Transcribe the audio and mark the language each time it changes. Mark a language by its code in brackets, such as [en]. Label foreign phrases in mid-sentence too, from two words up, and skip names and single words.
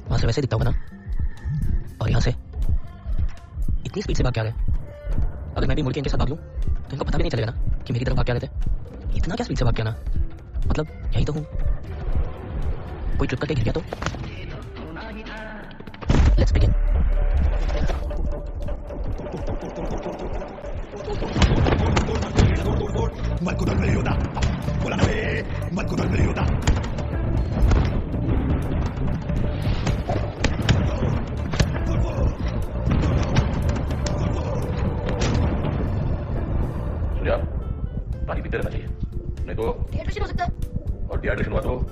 [hi] वहां से वैसे दिखता होगा ना, और यहाँ से इतनी स्पीड से भाग के आ गए। अगर मैं भी मुड़ के इनके साथ भाग लूं तो इनको पता भी नहीं चलेगा ना कि मेरी तरफ भाग के आ रहे थे। इतना क्या स्पीड से भाग के आना, मतलब यही तो हूँ। कोई ट्रिप करके गिर गया तो [en] let's begin. [it] Marco dal Meriota, con la nave, Marco dal Meriota. [hi] सूर्या, पानी पीते रहना चाहिए, नहीं तो डिहाइड्रेशन हो सकता है। और डिहाइड्रेशन हुआ तो